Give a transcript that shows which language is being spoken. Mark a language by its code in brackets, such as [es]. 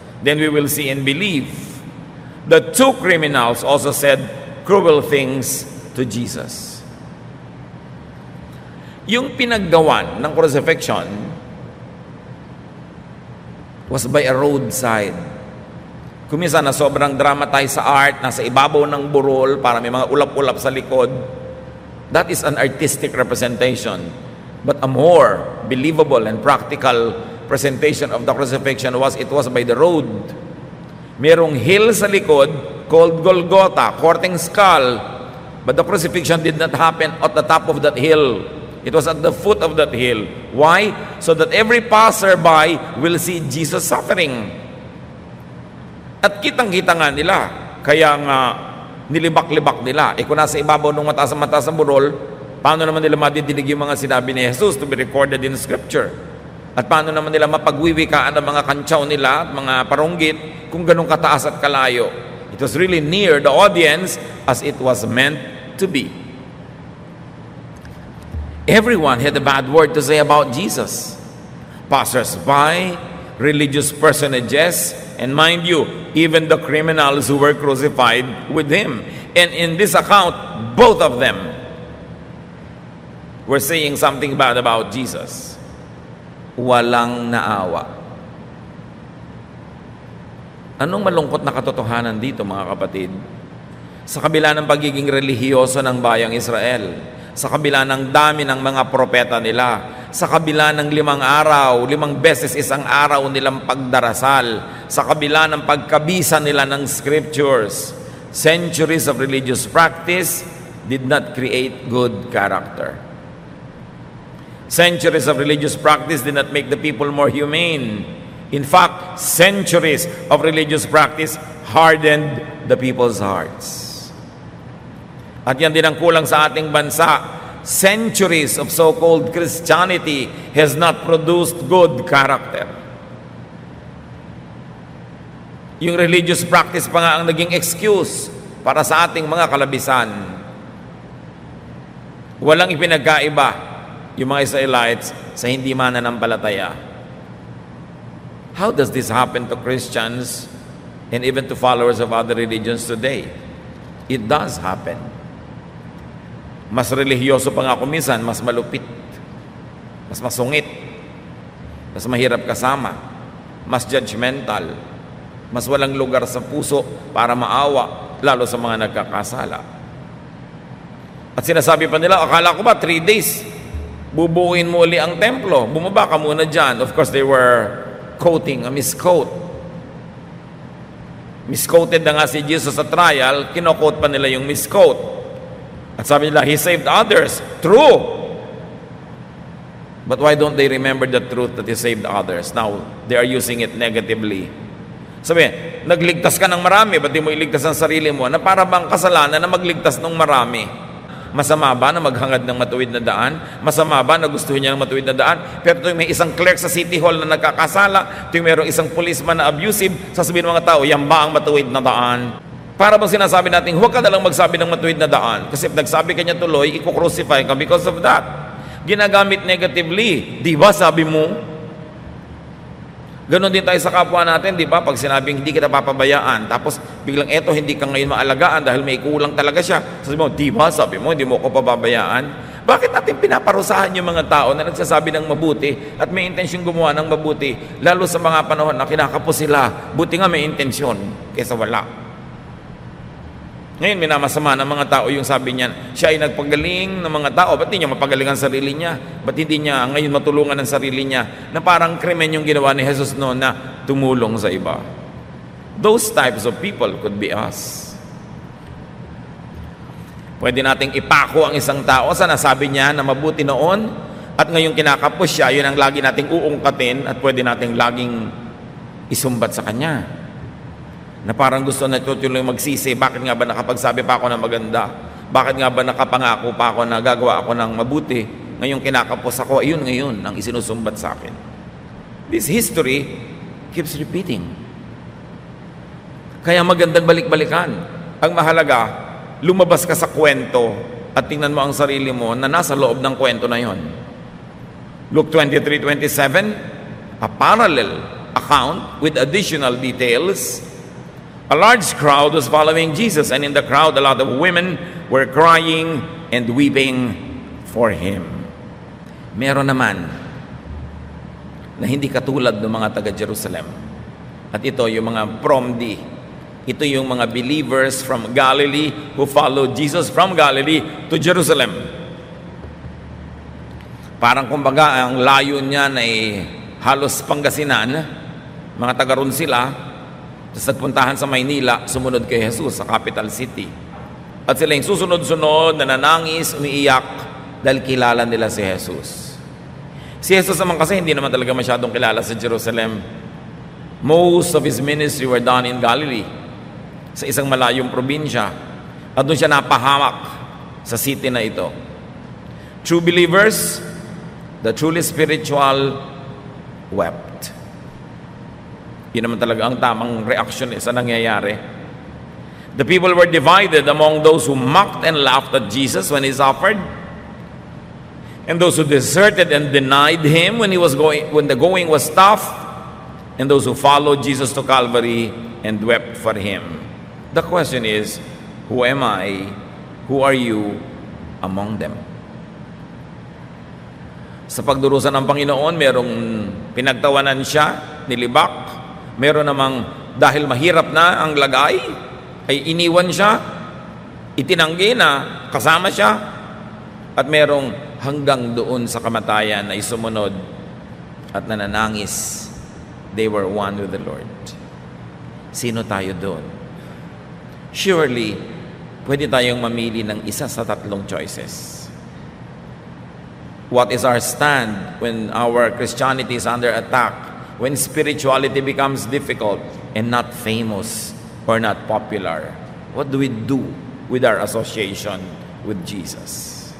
[en] Then we will see and believe." The two criminals also said cruel things to Jesus. [tl] Yung pinaggawan ng crucifixion [en] was by a roadside. [tl] Kuminsan na sobrang dramatized sa art, nasa ibabaw ng burol para may mga ulap-ulap sa likod. [en] That is an artistic representation. But a more believable and practical presentation of the crucifixion was it was by the road. [tl] Merong hill sa likod [en] called Golgotha, Courting Skull. But the crucifixion did not happen at the top of that hill. It was at the foot of that hill. Why? So that every passerby will see Jesus suffering. [tl] At kitang-kita nga nila. Kaya nga nilibak-libak nila. Kung nasa ibabaw ng mataas na burol, paano naman nila madidinig yung mga sinabi ni Jesus [en] to be recorded in Scripture? [tl] At paano naman nila mapagwiwikaan ang mga kantsaw nila at mga paronggit kung ganun kataas at kalayo? [en] It was really near the audience as it was meant to be. Everyone had a bad word to say about Jesus. Passers-by, religious personages, and mind you, even the criminals who were crucified with him. And in this account, both of them were saying something bad about Jesus. [tl] Walang naawa. Anong malungkot na katotohanan dito, mga kapatid? Sa kabila ng pagiging relihiyoso ng bayang Israel, sa kabila ng dami ng mga propeta nila, sa kabila ng 5 araw, 5 beses isang araw nilang pagdarasal, sa kabila ng pagkabisa nila ng scriptures, [en] centuries of religious practice did not create good character. Centuries of religious practice did not make the people more humane. In fact, centuries of religious practice hardened the people's hearts. [tl] At yan din ang kulang sa ating bansa. [en] Centuries of so-called Christianity has not produced good character. [tl] Yung religious practice pa nga ang naging excuse para sa ating mga kalabisan. Walang ipinagkaiba yung mga Israelites sa hindi mananampalataya. [en] How does this happen to Christians and even to followers of other religions today? It does happen. [tl] Mas relihiyoso pa nga kung minsan, mas malupit. mas masungit, mas mahirap kasama, mas judgmental, mas walang lugar sa puso para maawa, lalo sa mga nagkakasala. At sinasabi pa nila, akala ko ba 3 days, bubuuin mo uli ang templo, bumaba ka muna dyan. [en] Of course, they were quoting a misquote. [tl] Misquoted na nga si Jesus sa trial, kinoquote pa nila yung misquote. At sabi nila, [en] He saved others. True. But why don't they remember the truth that He saved others? Now, they are using it negatively. [tl] Sabi, nagligtas ka ng marami, ba't di mo iligtas ang sarili mo? Na para bang kasalanan na magligtas ng marami? Masama ba na maghangad ng matuwid na daan? Masama ba na gusto niya ng matuwid na daan? Pero tuwing may isang clerk sa City Hall na nagkakasala, tuwing mayroong isang policeman na abusive, sasabihin ng mga tao, yan ba ang matuwid na daan? Para bang sinasabi natin, huwag ka na lang magsabi ng matuwid na daan. Kasi if nagsabi ka niya tuloy, iko-crucify ka [en] because of that. [tl] Ginagamit negatively. Di ba sabi mo? Ganon din tayo sa kapwa natin, di ba? Pag sinabing hindi kita papabayaan, tapos biglang eto, hindi ka ngayon maalagaan dahil may kulang talaga siya. Sabi mo, di ba? Sabi mo, hindi mo ko papabayaan. Bakit natin pinaparusahan yung mga tao na nagsasabi ng mabuti at may intensyon gumawa ng mabuti, lalo sa mga panahon na kinakapos sila, buti nga may intensyon kaysa wala. Ngayon, minamasama ng mga tao yung sabi niyan, siya ay nagpagaling ng mga tao. Ba't hindi niya mapagaling ang sarili niya? Ba't hindi niya ngayon matulungan ang sarili niya? Na parang krimen yung ginawa ni Jesus noon na tumulong sa iba. [en] Those types of people could be us. [tl] Pwede nating ipako ang isang tao sa nasabi niya na mabuti noon at ngayong kinakapos siya, yun ang lagi nating uungkatin at pwede nating laging isumbat sa kanya. Na parang gusto na tutuloy magsisi, bakit nga ba nakapagsabi pa ako ng maganda? Bakit nga ba nakapangako pa ako na gagawa ako ng mabuti? Ngayong kinakapos ako, ayun ngayon ang isinusumbat sa akin. [en] This history keeps repeating. [tl] Kaya magandang balik-balikan. Ang mahalaga, lumabas ka sa kwento at tingnan mo ang sarili mo na nasa loob ng kwento na yon. [en] Luke 23:27, a parallel account with additional details. A large crowd was following Jesus, and in the crowd a lot of women were crying and weeping for Him. [tl] Meron naman na hindi katulad ng mga taga-Jerusalem. At ito yung mga promdi. Ito yung mga [en] believers from Galilee who followed Jesus from Galilee to Jerusalem. [tl] Parang kumbaga ang layo niya ay halos Pangasinan. Mga taga-ron sila. Tapos nagpuntahan sa Maynila, sumunod kay Jesus sa capital city. At sila yung susunod-sunod, nananangis, umiiyak, dahil kilala nila si Jesus. Si Jesus naman kasi hindi naman talaga masyadong kilala sa Jerusalem. [en] Most of His ministry were done in Galilee, [tl] sa isang malayong probinsya. At doon siya napahamak sa city na ito. [en] True believers, the truly spiritual, wept. [tl] Yun naman talaga ang tamang reaction sa nangyayari. [en] The people were divided among those who mocked and laughed at Jesus when He suffered, and those who deserted and denied Him when the going was tough, and those who followed Jesus to Calvary and wept for Him. The question is, who am I? Who are you among them? [tl] Sa pagdurusa ng Panginoon, merong pinagtawanan siya, nilibak. Meron namang dahil mahirap na ang lagay, ay iniwan siya, itinanggi na kasama siya, at merong hanggang doon sa kamatayan ay sumunod at nananangis. [en] They were one with the Lord. [tl] Sino tayo doon? Surely, pwede tayong mamili ng isa sa tatlong choices. [en] What is our stand when our Christianity is under attack? When spirituality becomes difficult and not famous or not popular, what do we do with our association with Jesus?